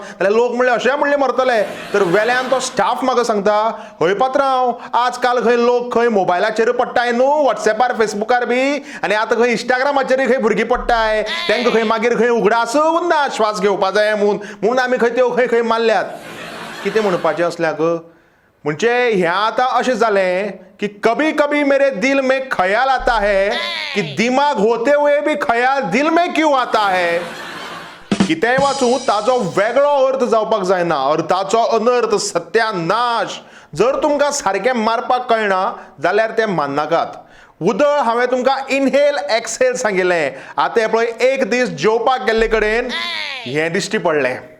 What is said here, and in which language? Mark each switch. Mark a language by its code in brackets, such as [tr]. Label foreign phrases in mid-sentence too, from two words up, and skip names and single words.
[kok] जाल्यार लोक म्हणलें अशें म्हणलें मरतले. तर वेल्यान तो स्टाफ म्हाका सांगता हय पात्रांव आज काल खंय लोक खंय मोबायलाचेर पडटाय न्हू वॉट्सॅपार फेसबुकार बी आनी आतां खंय इंस्टाग्रामाचेर खंय भुरगीं पडटाय. तांकां खंय मागीर खंय उगडास उरना श्वास घेवपा जाय म्हणून आमी खंय त्यो खंय खंय मारल्यात. कितें म्हणपाचें असल्याक म्हणजे हें आतां अशें जालें की [hi] कभी कभी मेरे दिल में ख्याल आता है [kok] की दिमाग होते हुए भी ख्याल दिल में क्यों आता है. कितेंय वाचूं ताचो वेगळो अर्थ जावपाक जायना. अर्थाचो अनर्थ सत्यानाश. जर तुमकां सारकें मारपाक कळना जाल्यार तें माननाकात. उदळ हांवें तुमकां [en] inhale exhale [kok] सांगिल्लें. आतां हें पळय एक दीस जेवपाक गेल्ले कडेन हें दिश्टी पडलें.